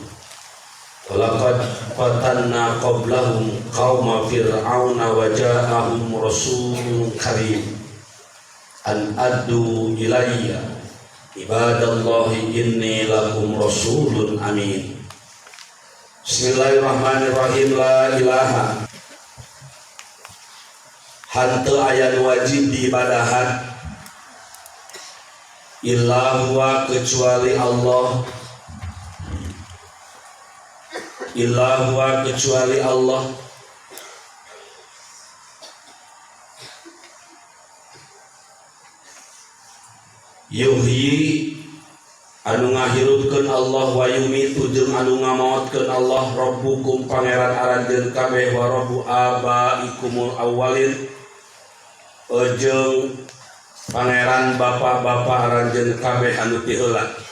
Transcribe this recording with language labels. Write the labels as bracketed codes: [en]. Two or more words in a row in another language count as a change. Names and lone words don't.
[ar] ولقد فتنا قبلهم قوم فرعون وجاءهم رسول كريم أن أدوا إلي عباد الله إني لكم رسول أمين. بسم الله الرحمن الرحيم. لا إله [su] hanteu aya wajib diibadahan [ar] إلا هو [su] kecuali Allah, [ar] إلا هو [su] kecuali Allah, yuhyi anu ngahirupkeun Allah [ar] ويميت [su] jeung anu ngamaotkeun Allah, rabbukum pangeran aranjeun kabeh [ar] ورب آبائكم الأولين [su] jeung pangeran bapak-bapak aranjeun kabeh anu ti heula.